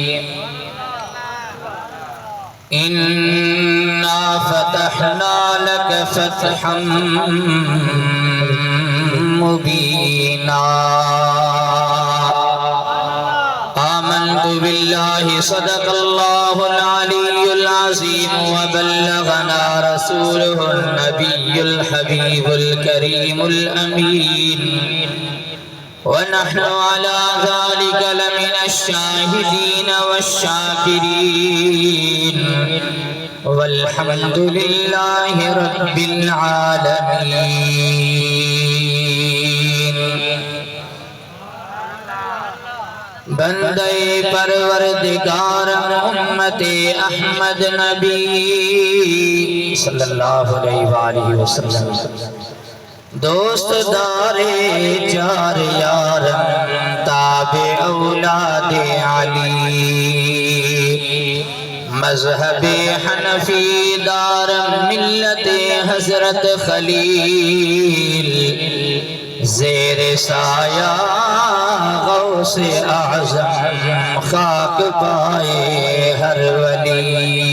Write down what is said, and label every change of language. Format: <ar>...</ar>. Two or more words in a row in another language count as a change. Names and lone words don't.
<ar>إنا فتحنا لك فتحا مبينا. آمنت بالله صدق الله العلي العظيم وبلغنا رسوله النبي الحبيب الكريم الأمين ونحن على ذلك لمن الشاهدين والشاكرين والحمد لله رب العالمين.</ar> <fa>بندهٔ پروردگار امت احمد نبی</fa> <ar>صلى الله عليه وسلم</ar> <fa>دوست دار چار یار تابع اولاد علی مذهب حنفی دار ملت حضرت خلیل زیر سایه غوث اعظم خاک پای هر ولی.</fa>